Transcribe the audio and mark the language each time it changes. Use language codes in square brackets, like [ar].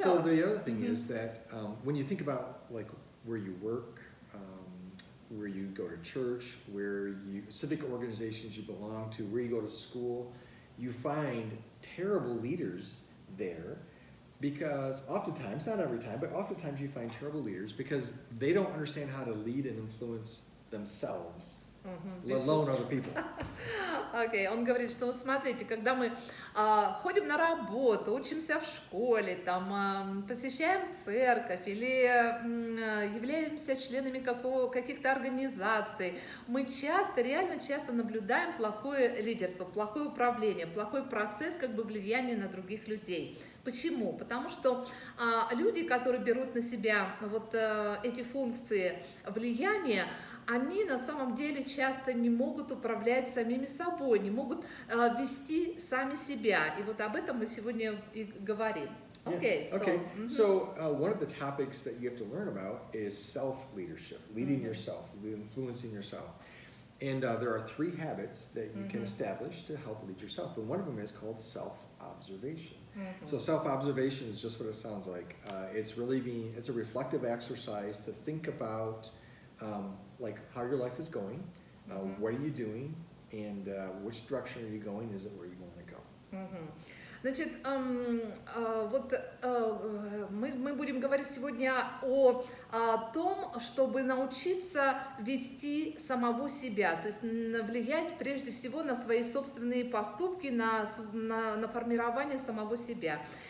[en] So the other thing is that when you think about like where you work, where you go to church, civic organizations you belong to, where you go to school, you find terrible leaders there because oftentimes, not every time, but oftentimes you find terrible leaders because they don't understand how to lead and influence themselves, let alone other people. [ru] Окей, он говорит, что вот смотрите, когда мы ходим на работу, учимся в школе, там, посещаем церковь или являемся членами каких-то организаций, мы реально часто наблюдаем плохое лидерство, плохое управление, плохой процесс как бы влияния на других людей. Почему? Потому что люди, которые берут на себя вот эти функции влияния, они на самом деле часто не могут управлять самими собой, не могут вести сами себя. И вот об этом мы сегодня и говорим. [en] Okay, so one of the topics that you have to learn about is self-leadership, leading yourself, influencing yourself. And there are 3 habits that you can establish to help lead yourself. And one of them is called self-observation. So self-observation is just what it sounds like. It's a reflective exercise to think about like how your life is going, what are you doing, and which direction are you going, is it where you want to go. [ru] Значит, вот мы будем говорить сегодня о том, чтобы научиться вести самого себя, то есть влиять прежде всего на свои собственные поступки, на формирование самого себя.